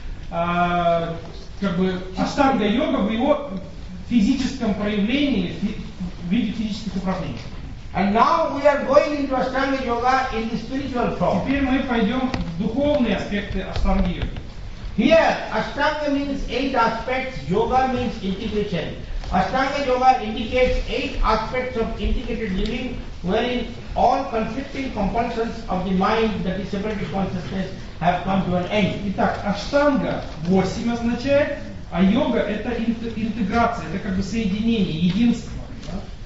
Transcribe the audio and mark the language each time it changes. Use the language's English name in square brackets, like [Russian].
[Russian] Ashtanga Yoga в его физическом проявлении, в виде физических упражнений. [English] And now we are going into Ashtanga Yoga in the spiritual form. [Russian] Теперь мы пойдем в духовные аспекты Ashtanga Yoga. [English] Here, Ashtanga means eight aspects, yoga means integration. Ashtanga Yoga indicates eight aspects of integrated living wherein all conflicting compulsions of the mind, that is separate consciousness, have come to an end. [Russian] Итак, Ashtanga 8 означает, а йога это интеграция, это как бы соединение, единство. Да?